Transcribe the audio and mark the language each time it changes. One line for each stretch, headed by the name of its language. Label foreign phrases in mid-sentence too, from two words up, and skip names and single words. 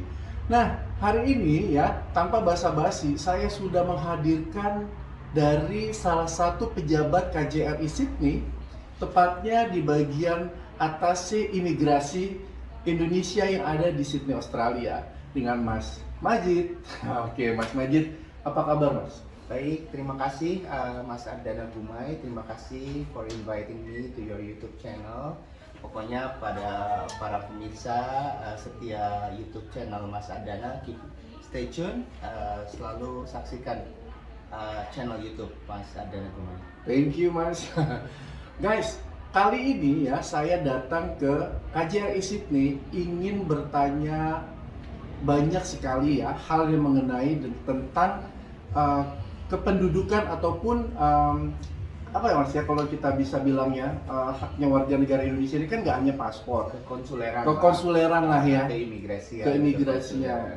Indonesian: Nah, hari ini ya, tanpa basa-basi, saya sudah menghadirkan dari salah satu pejabat KJRI Sydney, tepatnya di bagian atase imigrasi Indonesia yang ada di Sydney, Australia, dengan Mas Majid. Oke, Mas Majid, apa kabar Mas? Baik, terima kasih Mas Ardana Gumai, terima kasih
English: for inviting me to your YouTube channel.
Indonesian: Pokoknya pada para pemirsa setia YouTube channel Mas Ardana,
English: stay tune,
Indonesian: selalu saksikan channel YouTube Mas Ardana Gumai.
English: Thank you Mas.
Indonesian: Guys, kali ini ya saya datang ke KJRI Sydney ingin bertanya banyak sekali ya hal yang mengenai tentang kependudukan ataupun apa ya Mas ya, kalau kita bisa bilangnya haknya warga negara Indonesia ini kan nggak hanya paspor, kekonsuleran lah ya, keimigrasian.